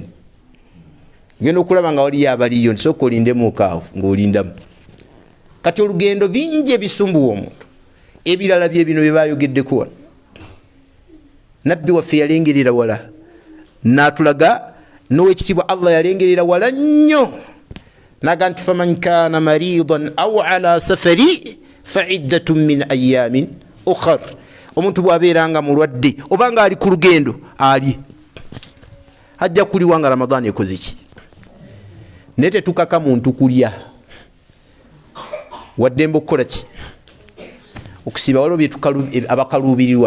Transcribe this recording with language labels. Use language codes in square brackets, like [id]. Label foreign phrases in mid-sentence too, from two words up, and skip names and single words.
[lg] Ogenda okulaba nga waliyo abaliyo nsooka olindemu okaawo ng'olindamu. Kati olugendo bingi ebisumbuwa omuntu. Ebirala bye bino bye baayogeddeko wano. Nabbi waffe yalengerera wala n'atulaga n'owekitiibwa Allah yalengerera wala nnyo naga nti [ar] فمن كان مريضا أو على سفر فعدة من أيام أخر. [lg] Omuntu bw'abeeranga mulwadde obanga ali ku lugendo ali ajja kuliwa nga Ramadhani ekoze ki. Naye tetukaka muntu kulya waddembe okukola ki okusiiba. Waliwo bye abakaluubirirwa.